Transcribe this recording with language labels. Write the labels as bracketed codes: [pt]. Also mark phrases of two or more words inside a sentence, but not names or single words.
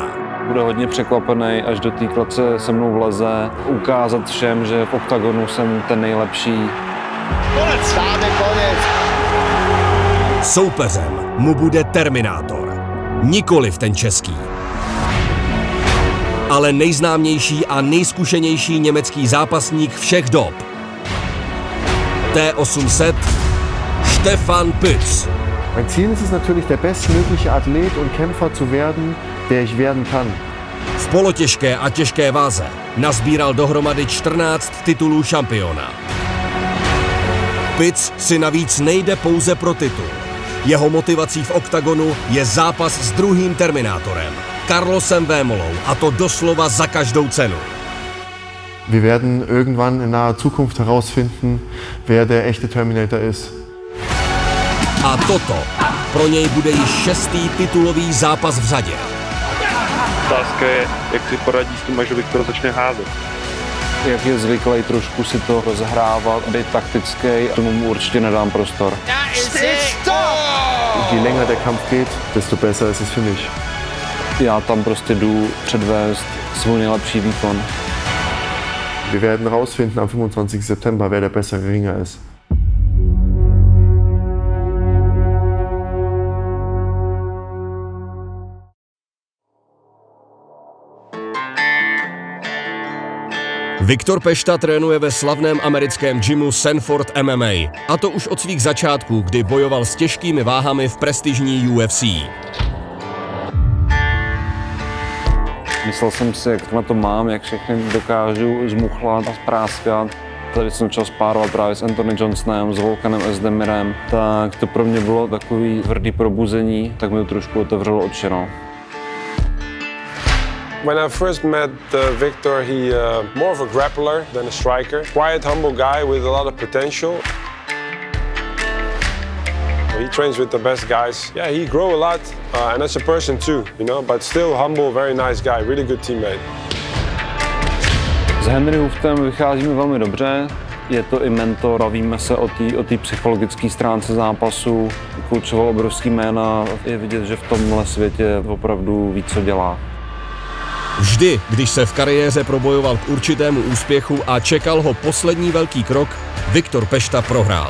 [cs] Bude hodně překvapený, až do té klece se mnou vleze, ukázat všem, že v oktagonu jsem ten nejlepší. Konec! Dáme konec! Soupeřem mu bude Terminátor. Nikoliv ten český, ale nejznámější a nejzkušenější německý zápasník všech dob. T800 Stefan Pütz. [de] Mein Ziel ist es natürlich, der bestmögliche Athlet und Kämpfer zu werden, der ich werden kann. [cs] V polotěžké a těžké váze nazbíral dohromady 14 titulů šampiona. Pütz si navíc nejde pouze pro titul. Jeho motivací v oktagonu je zápas s druhým Terminátorem, Carlosem Vémolou, a to doslova za každou cenu. [de] Wir werden irgendwann in naher Zukunft herausfinden, wer der echte Terminator ist. [cs] A toto pro něj bude již 6. titulový zápas v řadě. Otázka je, jak si poradí s tím, až Viktor začne házet. Jak je zvyklý trošku si to rozhrávat, být taktický, tomu mu určitě nedám prostor. [de] Je länger der Kampf geht, desto besser ist es für mich. [cs] Já tam prostě jdu předvést svůj nejlepší výkon. [de] Wir werden herausfinden am 25. September, wer der bessere Ringer ist. [cs] Viktor Pešta trénuje ve slavném americkém gymu Sanford MMA. A to už od svých začátků, kdy bojoval s těžkými váhami v prestižní UFC. Myslel jsem si, jak na to mám, jak všechny dokážu zmuchlat a spráskat. Tady jsem začal spárovat právě s Anthony Johnsonem, s Volkanem Özdemirem, tak to pro mě bylo takový tvrdý probuzení, tak mi to trošku otevřelo oči. [en] When I first met Viktor, he more of a grappler than a striker. Quiet, humble guy with a lot of potential. He trains with the best guys. Yeah, he grew a lot, and as a person too, you know, but still humble, very nice guy, really good teammate. [cs] S Henry Hooftem vycházíme velmi dobře. Je to i mentor, bavíme se o té psychologické stránce zápasu. Koučoval obrovský jména, je vidět, že v tomhle světě opravdu ví, co dělá. Vždy, když se v kariéře probojoval k určitému úspěchu a čekal ho poslední velký krok, Viktor Pešta prohrál.